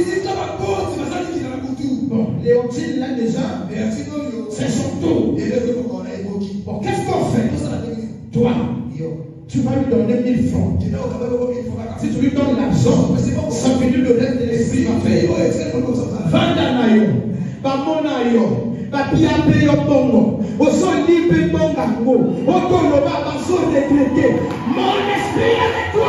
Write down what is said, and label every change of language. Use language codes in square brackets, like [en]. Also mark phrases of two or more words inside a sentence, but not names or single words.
[fr] Bon, Léontine là déjà, c'est son tour. Bon, qu'est-ce qu'on fait? Toi, tu vas lui donner 1000 francs. Si tu lui donnes l'argent, ça veut dire le reste de l'esprit va faire. Vandanayo, Bamonayo, Bapiape Yobongo, Oso Libe Bongango, Otoloba Baso Décrété. Mon esprit est